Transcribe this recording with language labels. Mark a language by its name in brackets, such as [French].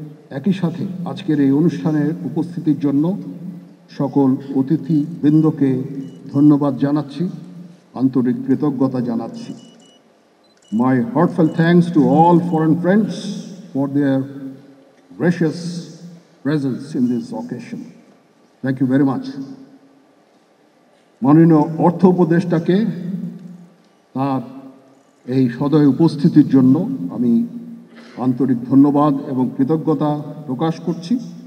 [Bangla] একই সাথে আজকের এই অনুষ্ঠানের উপস্থিতির জন্য সকল অতিথিবৃন্দকে ধন্যবাদ জানাচ্ছি, আন্তরিক কৃতজ্ঞতা জানাচ্ছি। [English] My heartfelt thanks to all foreign friends for their gracious presence in this occasion. Thank you very much. [Bangla] মাননীয় অর্থ উপদেষ্টাকে তার এই সদয় উপস্থিতির জন্য আমি আন্তরিক ধন্যবাদ এবং কৃতজ্ঞতা প্রকাশ করছি। মহান আল্লাহ তাআলা আমাদের সকলের সহায় হন।